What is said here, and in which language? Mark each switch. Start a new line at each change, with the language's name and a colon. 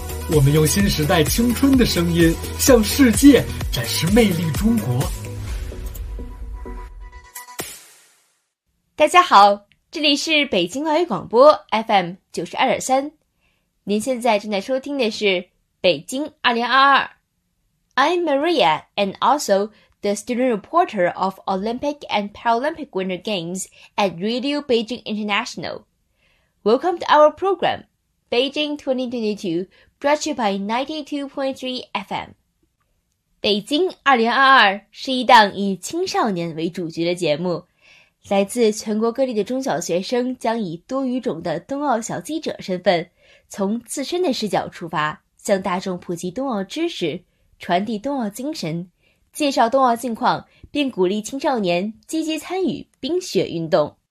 Chinese: 我们用新时代青春的声音向世界展示魅力中国。大家好，这里是北京外语广播 FM92.3，您现在正在收听的是北京2022。
English: I'm Maria and also the student reporter of Olympic and Paralympic Winter Games at Radio Beijing International. Welcome to our program, Beijing 2022,brought to you by 92.3 FM.
Chinese: 北京2022是一档以青少年为主角的节目，来自全国各地的中小学生将以多语种的冬奥小记者身份，从自身的视角出发，向大众普及冬奥知识，传递冬奥精神，介绍冬奥近况，并鼓励青少年积极参与冰雪运动。